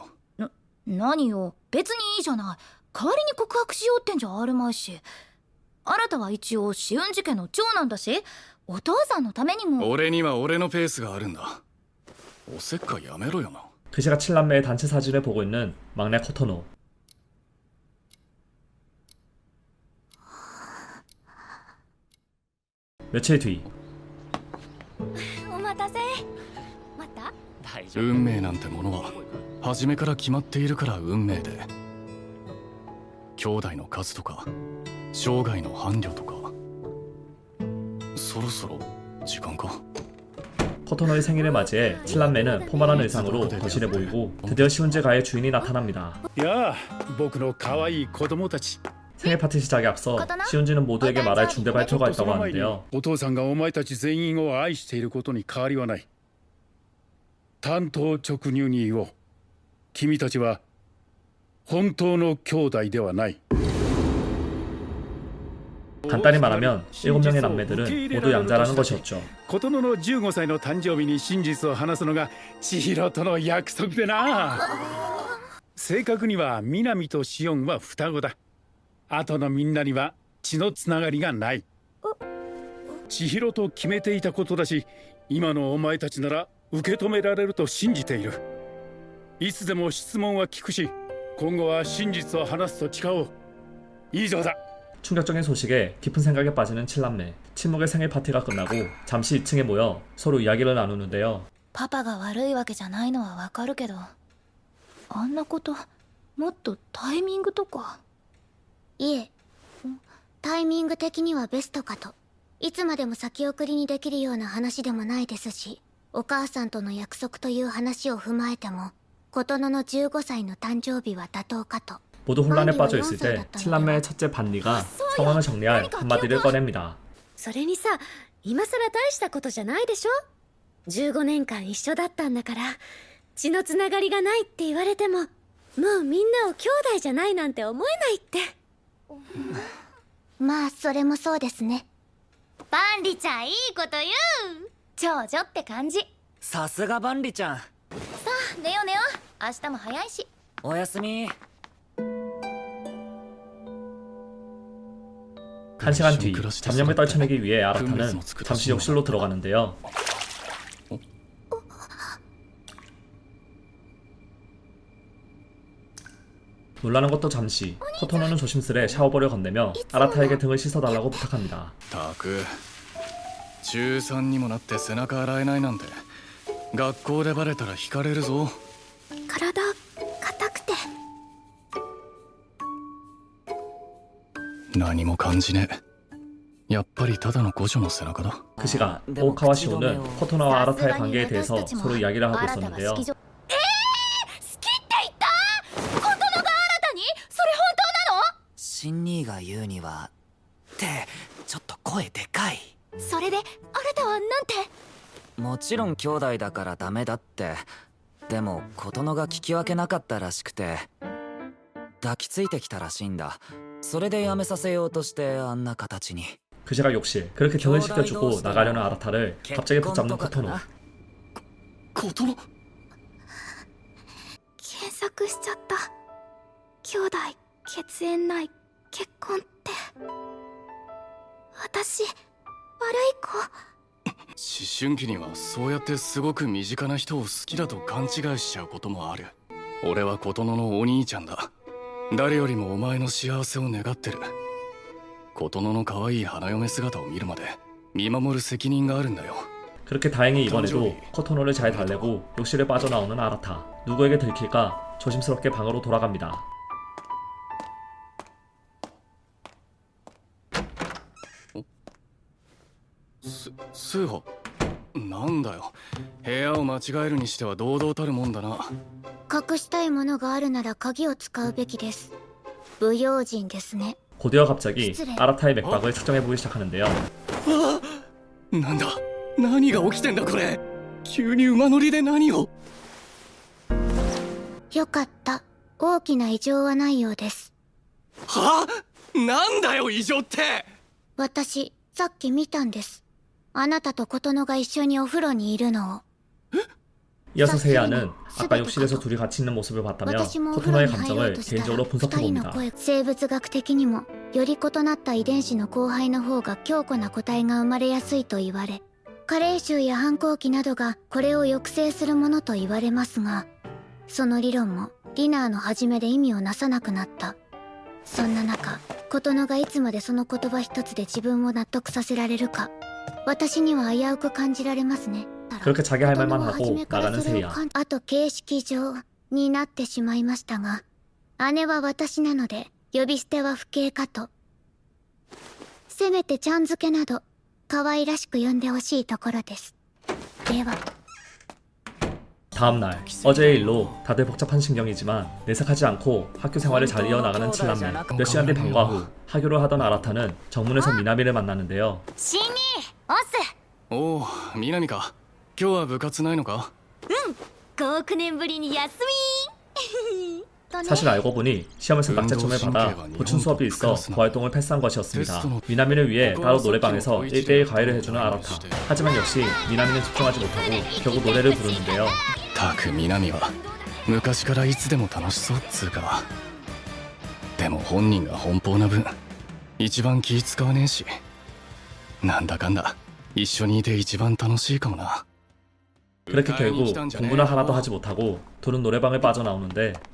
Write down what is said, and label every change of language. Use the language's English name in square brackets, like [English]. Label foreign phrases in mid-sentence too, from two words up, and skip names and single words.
[Japanese] 何よ別にいいじゃない。代わりに告白しようってんじゃあるまいし。あなたは一応紫雲寺家の長男だしお父さんのためにも。俺には俺のペースがあるんだ。おせっかいやめろよな。 [Korean] 그 시각 7남매의 단체 사진을 보고 있는 막내 코토노. 며칠 뒤 [Japanese] お待たせ。待った？運命なんてものは初めから決まっているから運命で、兄弟の数とか生涯の伴侶とか、そろそろ時間か。 [Korean] 코토노의 생일을 맞이해 7남매는 포멀한 의상으로 거실에 모이고 드디어 시운제가의 주인이 나타납니다. 야, [Japanese] 僕の可愛い子供たち。 [Korean] 생일 파티 시작에 앞서 시운지는 모두에게 말할 중대 발표가 있다고 하는데요. [Japanese] お父さんがお前たち全員を愛していることに変わりはない。単刀直入に言おう。君たちは本当の兄弟ではない。 [Korean] 간단히 말하면 7명의 남매들은 모두 양자라는 것이었죠. [Japanese] 琴乃の15歳の誕生日に真実を話すのが千尋との約束でな。正確には南とシオンは双子だ。あとのみんなには血のつながりがない。千尋と決めていたことだし、今のお前たちなら受け止められると信じている。いつでも質問は聞くし、今後は真実を話すと誓おう。以上だ。 [Korean] 충격적인 소식에 깊은 생각에 빠지는 7남매. 침묵의 생일 파티가 끝나고 잠시 2층에 모여 서로 이야기를 나누는데요. [Japanese] パパが悪いわけじゃないのはわかるけど、あんなこともっとタイミングとか。いえ、タイミング的にはベストかと。いつまでも先送りにできるような話でもないですし、お母さんとの約束という話を踏まえても、琴乃の15歳の誕生日は妥当かと。 [Korean] 모두 혼란에 빠져 있을 때 칠남매의 첫째 반리가 상황을 정리할 한마디를 꺼냅니다. [Japanese] それにさ、今さら大したことじゃないでしょ。15年間一緒だったんだから、血のつながりがないって言われても、もうみんなを兄弟じゃないなんて思えないって。まあそれもそうですね。バンリちゃんいいこと言う。長女って感じ。さすがバンリちゃん。さあ寝よう寝よう、明日も早いし。おやすみ。 [Korean] 1시간 뒤 잡념을 떨쳐내기 위해 아라타는 잠시 욕실로 들어가는데요. 놀라는 것도 잠시 코토노는 조심스레 샤워볼을 건네며 아라타에게 등을 씻어달라고 부탁합니다. [Japanese] たく中3にもなって背中洗えないなんて学校でバレたら引かれるぞ。体硬くて。何も感じねえ。やっぱりただの五女の背中だ。 [Korean] 그 시간 오카와 시오는 코토노와 아라타의 관계에 대해서 서로 이야기를 하고 있었는데요. [Japanese] 好きって言った？琴乃が新たに？それ本当なの？新兄が言うにはってちょっと声でかい。それで新たはなんて？もちろん兄弟だからダメだって。でも琴乃が聞き分けなかったらしくて抱きついてきたらしいんだ。それでやめさせようとしてあんな形に。 [Korean] 그 시각 욕실 그렇게 등을 씻겨주고 나가려는 아라타를 갑자기 붙잡는 코토노. [Japanese] ことの検索しちゃった。兄弟血縁ない結婚って。私悪い子。思春期にはそうやってすごく身近な人を好きだと勘違いしちゃうこともある。俺は琴乃のお兄ちゃんだ。誰よりもお前の幸せを願ってる。琴乃の可愛い花嫁姿を見るまで見守る責任があるんだよ。 [Korean] 그렇게 다행히 이번에도 코토노를 잘 달래고 욕실에 빠져나오는 아라타. 누구에게 들킬까 조심스럽게 방으로 돌아갑니다. [Japanese] スーホなんだよ。部屋を間違えるにしては堂々たるもんだな。隠したいものがあるなら鍵を使うべきです。不用心ですね。 [Korean] 곧이어 갑자기 아라타의 맥박을 측정해보기 시작하는데요. [Japanese] なんだ何が起きてんだこれ。急に馬乗りで何を。よかった。大きな異常はないようです。はあ、なんだよ異常って。私さっき見たんです。あなたと琴乃が一緒にお風呂にいるのを。 [Korean] 이어서 세이아는 아까 욕실에서 둘이 같이 있는 모습을 봤다며 코토노의 감정을 개인적으로 분석해봅니다. [Japanese] 生物学的にもより異なった遺伝子の交配の方が強固な個体が生まれやすいと言われ、加齢臭や反抗期などがこれを抑制するものと言われますが、その理論もディナーの初めで意味をなさなくなった。そんな中、琴乃がいつまでその言葉一つで自分を納得させられるか、私には危うく感じられますね。 [Korean] 그렇게 자기 할 말만 하고 나가는 세이아. [Japanese] あと形式上になってしまいましたが、姉は私なので呼び捨ては不敬かと。せめてちゃん付けなど可愛らしく呼んでほしいところです。では [Korean] 다음날 어제의 일로 다들 복잡한 신경이지만 내색하지 않고 학교 생활을 잘 이어나가는 칠남매. 몇 시간 뒤 방과 후 하교를 하던 아라타는 정문에서 미나미를 만나는데요. [Japanese] 新にオス。おお南か。今日は部活ないのか。 5億年ぶりに休み。 [Korean] 사실 알고 보니 시험에서 낙제점을 받아 보충 수업이 있어 부활동을 패스한 것이었습니다. 미나미를 위해 따로 노래방에서 1대1 과외를 해주는 아라타. 하지만 역시 미나미는 집중하지 못하고 결국 노래를 부르는데요. [Japanese] たく南は昔からいつでも楽しそうっつうか。でも本人が奔放な分一番気使わねえし、なんだかんだ一緒にいて一番楽しいかもな。 [Korean] 그렇게 결국 공부는 하나도 하지 못하고 둘은 노래방을 빠져나오는데